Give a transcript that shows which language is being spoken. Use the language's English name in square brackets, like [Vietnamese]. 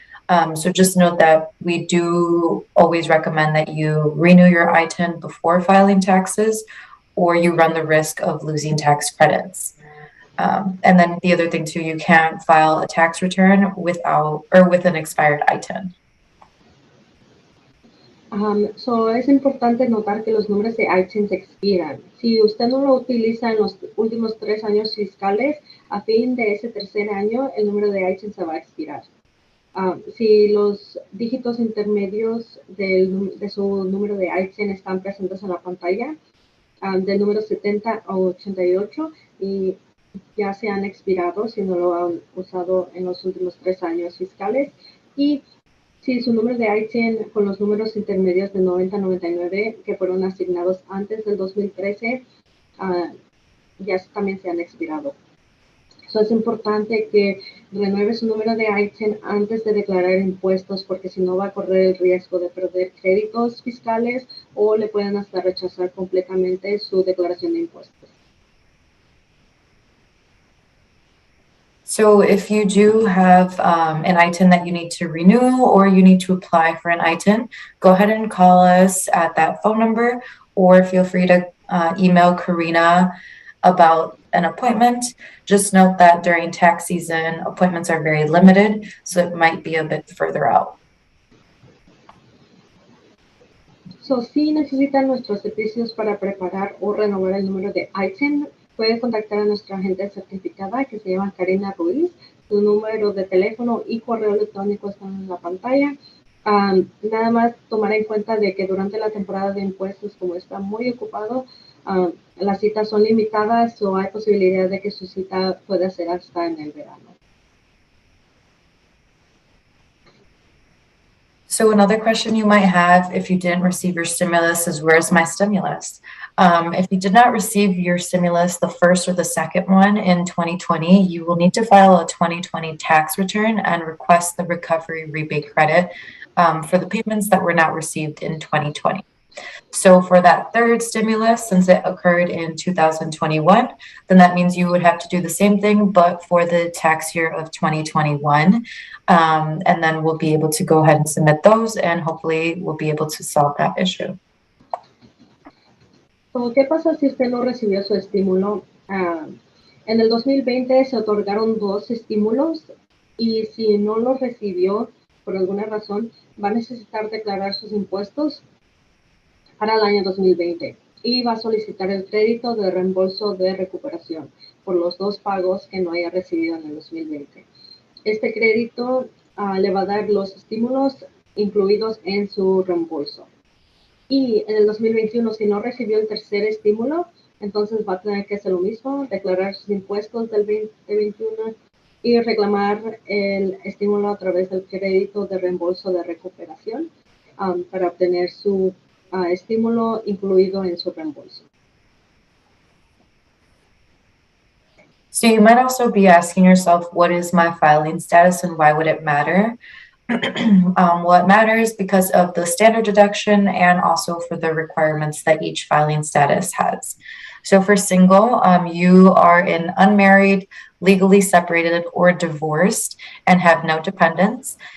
[English] So just note that we do always recommend that you renew your ITIN before filing taxes, or you run the risk of losing tax credits. And then the other thing too, you can't file a tax return without or with an expired ITIN. [Spanish] Es importante notar que los números de ITIN se expiran. Si usted no lo utiliza en los últimos 3 años fiscales, a fin de ese tercer año, el número de ITIN se va a expirar. Si los dígitos intermedios de su número de ITIN están presentes en la pantalla, del número 70 o 88, y ya se han expirado si no lo han usado en los últimos 3 años fiscales, y si su número de ITIN con los números intermedios de 90 a 99 que fueron asignados antes del 2013 ya también se han expirado. Es importante que renueve su número de ITIN antes de declarar impuestos, porque si no va a correr el riesgo de perder créditos fiscales o le pueden hasta rechazar completamente su declaración de impuestos. [English] So if you do have an ITIN that you need to renew or you need to apply for an ITIN, go ahead and call us at that phone number, or feel free to email Karina about an appointment. Just note that during tax season, appointments are very limited, so it might be a bit further out. [Spanish] So, si necesitan nuestros servicios para preparar o renovar el número de ITIN, puede contactar a nuestra agente certificada que se llama Karina Ruiz. Su número de teléfono y correo electrónico están en la pantalla. Nada más tomar en cuenta de que durante la temporada de impuestos, como está muy ocupado, las citas son limitadas o hay posibilidad de que su cita pueda ser hasta en el verano. [English] So another question you might have if you didn't receive your stimulus is, where's my stimulus? If you did not receive your stimulus, the first or the second one in 2020, you will need to file a 2020 tax return and request the recovery rebate credit for the payments that were not received in 2020. So for that third stimulus, since it occurred in 2021, then that means you would have to do the same thing, but for the tax year of 2021. And then we'll be able to go ahead and submit those, and hopefully we'll be able to solve that issue. [Spanish] So, ¿qué pasa si usted no recibió su estímulo? En el 2020 se otorgaron 2 estímulos y si no los recibió por alguna razón, va a necesitar declarar sus impuestos para el año 2020 y va a solicitar el crédito de reembolso de recuperación por los 2 pagos que no haya recibido en el 2020. Este crédito le va a dar los estímulos incluidos en su reembolso. Y en el 2021, si no recibió el tercer estímulo, entonces va a tener que hacer lo mismo, declarar sus impuestos del 2021 y reclamar el estímulo a través del crédito de reembolso de recuperación para obtener su estímulo incluido en su reembolso. [English] So you might also be asking yourself, what is my filing status and why would it matter? Well, it matters because of the standard deduction and also for the requirements that each filing status has. So for single, you are in unmarried, legally separated, or divorced and have no dependents.